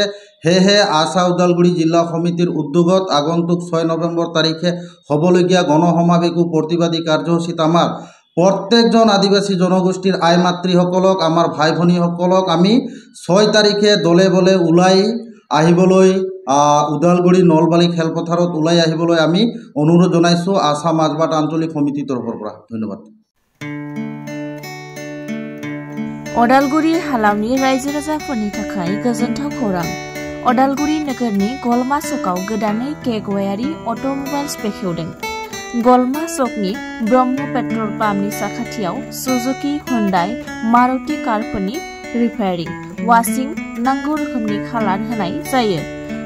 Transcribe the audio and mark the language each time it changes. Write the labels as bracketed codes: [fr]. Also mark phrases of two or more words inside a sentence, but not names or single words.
[as] সেয়েহে আশা ওদালগুৰি জিলা সমিতিৰ উদ্যোগত আগন্তুক 6 নৱেম্বৰ তাৰিখে হ'বলগীয়া গণসমাৱেশো প্ৰতিবাদী কাৰ্যসূচীত আমাৰ প্ৰত্যেকজন আদিবাসী জনগোষ্ঠীৰ আই মাতৃসকলক, আমাৰ ভাই ভনীসকলক আমি 6 তাৰিখে দলে বলে ওলাই আহিবলৈ, ওদালগুৰি নলবাৰী খেলপথাৰত ওলাই আহিবলৈ আমি অনুৰোধ জনাইছোঁ আশা মাজবাট আঞ্চলিক সমিতিৰ তৰফৰ পৰা। ধন্যবাদ। [brx] अदालगुरि हालामनि रायजो राजाफोरनि थाखाय गोजोनथाव खौरां। अदालगुरि नोगोरनि गलमा सकआव गोदानै केगवायारि अट'मबाइल्स बेखेवदों। गलमा सकनि ब्रह्म पेट्रल पाम्पनि साखाथियाव सुजुकी, हुन्डाइ, मारुति कारफोरनि रिपेयारिं, वाशिं, नांगौ रोखोमनि खालार होनाय जायो।